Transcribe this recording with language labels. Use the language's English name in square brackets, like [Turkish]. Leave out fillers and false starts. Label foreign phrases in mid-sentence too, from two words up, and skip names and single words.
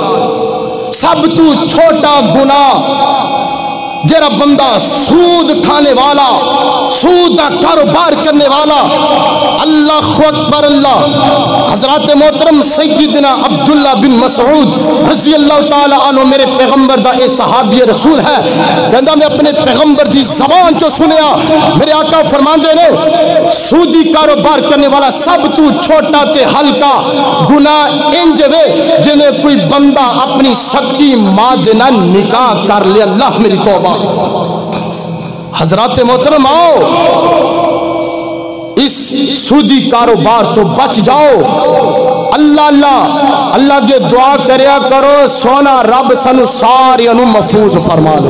[Punjabi] سب تو چھوٹا گناہ جرا بندہ سود کھانے والا، سود کا کاروبار کرنے والا، [Arabic] اللہ اکبر [Punjabi] اللہ۔ حضرات محترم سیدنا عبداللہ بن مسعود [Arabic] رضی اللہ تعالی عنہ [Punjabi] میرے پیغمبر دا اے صحابی رسول ہے، کہندا میں اپنے پیغمبر دی زبان چو سنیا، میرے آقا فرماندے نے سودی کاروبار کرنے والا سب تو چھوٹا تے ہلکا گناہ انج وے جویں کوئی بندہ اپنی سکی ماں دے نال نکاح کر لے۔ اللہ میری توبہ۔ حضرات محترم آؤ اس سودی کاروبار تو بچ جاؤ۔ اللہ اللہ اللہ کے دعا کریا کرو سونا رب سانو سارے نو محفوظ فرما دے۔